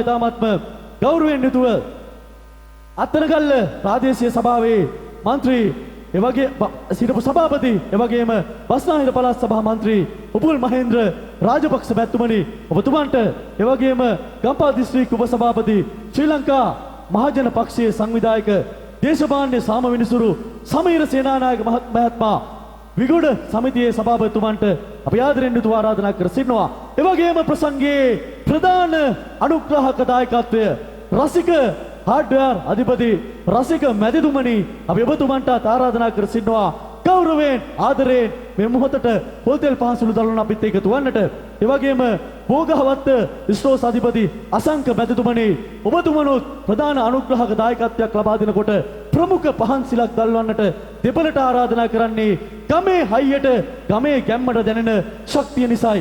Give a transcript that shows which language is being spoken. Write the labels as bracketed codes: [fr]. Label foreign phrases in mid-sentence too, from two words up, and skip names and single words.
[si] ඉතාමත්ම ගෞරවයෙන් යුතුව අත්තනගල්ල ප්‍රාදේශීය සභාවේ මන්ත්‍රී එවගේ සිටපු සභාපති එවැගේම බස්නාහිර පළාත් සභා මන්ත්‍රී උපුල් මහේන්ද්‍ර රාජපක්ෂ මැතිතුමනි ඔබතුමන්ට එවැගේම ගම්පහ දිස්ත්‍රික් උප සභාපති ශ්‍රී ලංකා මහජන පක්ෂයේ සංවිධායක දේශපාලන සාම විනිසුරු සමීර සේනානායක මහත්මයා විගොඩ සමිතියේ සභාපතිතුමන්ට අපි ආදරෙන් යුතුව ආරාධනා කර සිටිනවා. එවැගේම ප්‍රසංගයේ ප්‍රධාන අනුග්‍රාහක දායකත්වය රසික හාඩ්වෙයාර් අධිපති रसिक මැතිතුමනි අපි ඔබතුමන්ට ආරාධනා කර සිටිනවා ගෞරවයෙන් ආදරයෙන් මේ මොහොතට පොල්තෙල් පහන්සුළු දළවන අපිත් එකතු වන්නට. ඒ වගේම භෝගහවත්ත ස්ටෝස් අධිපති අසංක මැතිතුමනි ඔබතුමනොත් ප්‍රධාන අනුග්‍රහක දායකත්වයක් ලබා දෙනකොට ප්‍රමුඛ පහන්සිලක් දල්වන්නට දෙපළට ආරාධනා කරන්නේ ගමේ හයියට ගමේ ගැම්මට දැනෙන ශක්තිය නිසායි.